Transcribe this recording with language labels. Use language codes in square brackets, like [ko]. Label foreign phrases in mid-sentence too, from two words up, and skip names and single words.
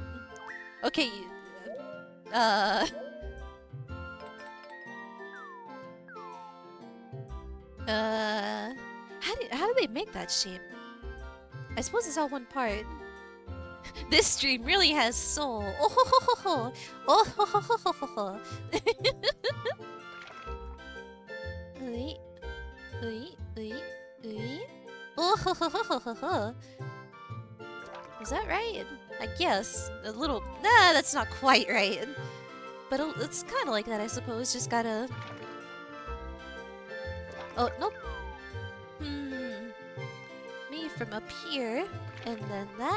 [en] Okay. Uh. How do they make that shape? I suppose it's all one part. This stream really has soul. Oh ho ho ho ho. Oh ho ho ho ho ho ho. Ui, ui, ui, ui. Oh ho ho ho ho ho ho. Is that right? I guess a little. Nah, that's not quite right. But it's kind of like that, I suppose. Just gotta. Oh nope. Me from up here, and then that.